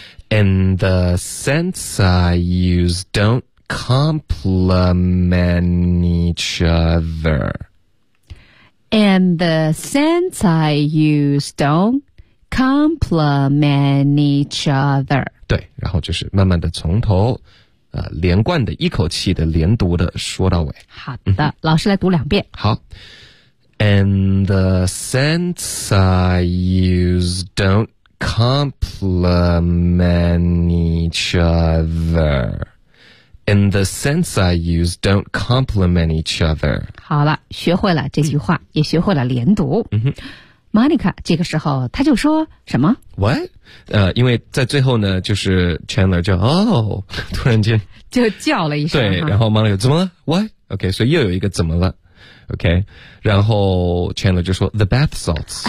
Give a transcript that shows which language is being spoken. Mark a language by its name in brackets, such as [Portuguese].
[English] In the sense I use don't complement each other. And the sense I use don't complement each other. [Chinese] 对，然后就是慢慢的从头，连贯的一口气的连读的说到尾。好的，老师来读两遍。好。 [English] And the sense I use don't complement each other. In the sense I use, don't complement each other. [Chinese] 好了，学会了这句话，也学会了连读。 Monica 这个时候他就说什么？What？ 因为在最后呢，就是 Chandler 就突然间就叫了一声，对，然后 Monica 怎么了 ？What？OK，、okay， 所以又有一个怎么了OK， 然后 Chandler 就说 [English] The bath salts，